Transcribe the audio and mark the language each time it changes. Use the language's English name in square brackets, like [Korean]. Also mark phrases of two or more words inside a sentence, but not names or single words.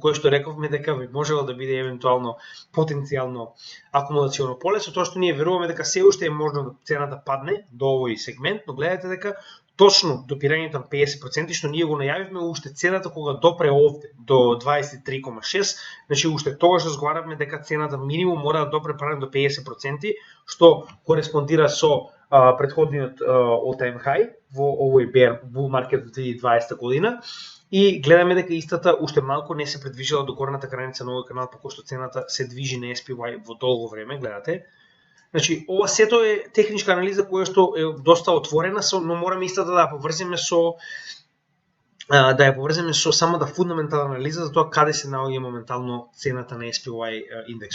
[Macedonian] кое што рековме дека би можело да биде евентуално потенцијално акумулационо поле, со тоа што ние веруваме дека се уште е можно да цената падне до овој сегмент, но гледате дека точно допирањето на 50%, што ние го најавивме уште цената кога допре овде до 23,6, значи уште тогаш разговаравме дека цената минимум мора да допре паралелно до 50%, што кореспондира со претходниот [English] all-time high [Macedonian] во овој [English] bull market [Macedonian] во 2020 година. И гледаме дека истата уште малку не се придвижила до горната граница на овој канал, по кој што цената се движи на SPY во долго време, гледате. Значи, ова сето е техничка анализа која што е доста отворена, но мораме истата да ја поврземе со самата фундаментална анализа за тоа каде се наоѓа моментално цената на SPY индексот.